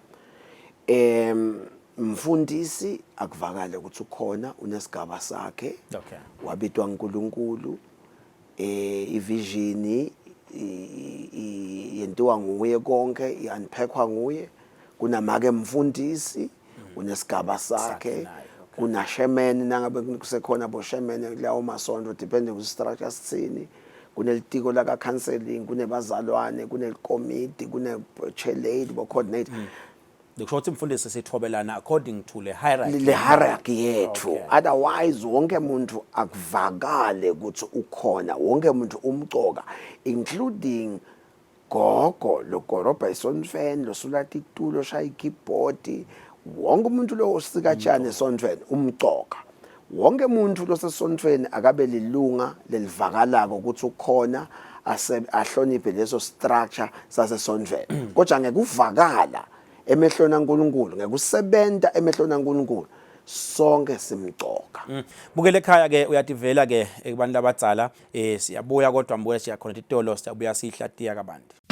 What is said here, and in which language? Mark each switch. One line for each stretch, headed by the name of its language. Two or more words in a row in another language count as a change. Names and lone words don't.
Swati: mfundisi akuvakale ukuthi ukhona unesigaba sakhe wabitwa uNkulunkulu ivision yentiwa nguye konke iunpackwa nguye kunamake mfundisi unesigaba sakhe kuna shemen nangabe kusekhona bo shemen lawo masonto depending ku structure sithini kunelitiko la counseling kunebazalwane kunelikomiti kune chairlady bo coordinate Ngisho ukuthi mfundisi sithobelana
English: according to
Swati: le hierarchy yethu otherwise wonke umuntu akuvakale ukuthi ukhona wonke umuntu umcoka including gogo lo goroba esontweni lo sulati itulo shaya ikeyboard wonke umuntu lo osikatshana esontweni umcoka wonke umuntu lo sesontweni akabe lilunga lelivakalako ukuthi ukhona ahloniphe leso structure sasesontweni kodwa ngeke uvakala emehlona kaNkulunkulu ngekusebenza emehlona kaNkulunkulu sonke simcoka. Bukele ekhaya ke uyativela ke kubantu abadzala siyabuya kodwa mbuye siyakhona itolo siyabuya sihlatiya kabantu.